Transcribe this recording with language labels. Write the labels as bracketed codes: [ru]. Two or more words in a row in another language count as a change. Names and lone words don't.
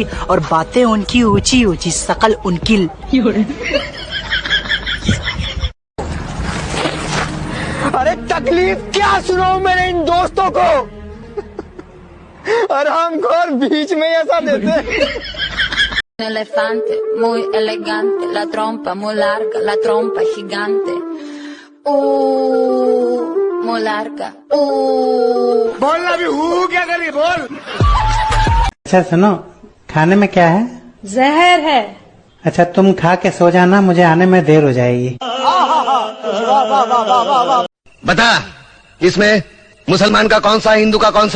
[hi] और बातें उनकी ऊंची ऊंची शकल उनकी। अरे तकलीफ क्या सुनाऊं मेरे इन दोस्तों को। और हमको और बीच में ऐसा देते। [es] Elefante, muy elegante, la trompa muy larga, la trompa gigante. Muy larga. [hi] बोलना भी हूँ क्या करी बोल। अच्छा सुनो, खाने में क्या है? जहर है। अच्छा तुम खा के सो जाना, मुझे आने में देर हो जाएगी। बता इसमें मुसलमान का कौन सा, हिंदू का कौन सा?